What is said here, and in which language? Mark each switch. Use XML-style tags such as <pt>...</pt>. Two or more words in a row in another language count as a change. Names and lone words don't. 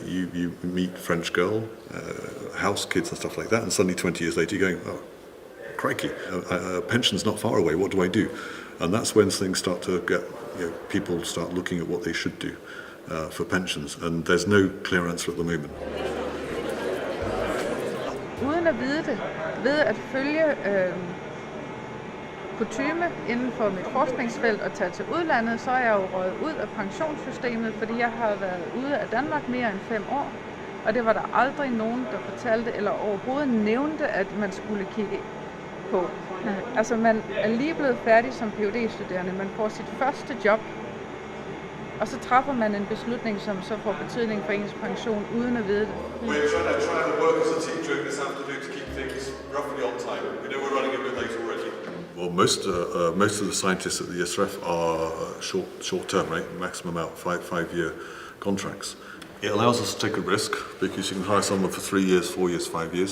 <en>You meet French girl, house kids and stuff like that, and suddenly 20 years later you're going, oh, crikey, pension's not far away, what do I do? And that's when things start to get, people start looking at what they should do for pensions, and there's no clear answer at the moment.</en> <da>Uden at vide det, ved at følge kutyme inden for mit forskningsfelt og tage til udlandet, så er jeg jo røget ud af pensionssystemet, fordi jeg har været ude af Danmark mere end 5 år. Og det var der aldrig nogen, der fortalte eller overhovedet nævnte, at man skulle kigge på. Altså man er lige blevet færdig som PhD-studerende, man får sit første job, og så træffer man en beslutning, som så får betydning for ens pension, uden at vide det.</da> <en>We're trying to work as a team during this afternoon to keep things roughly on time. We know we're running a bit late already. Well, most of the scientists at the ISRF are short term, right? Maximum out 5-year contracts. It allows us to take a risk because you can hire someone for 3 years, 4 years, 5 years.</en>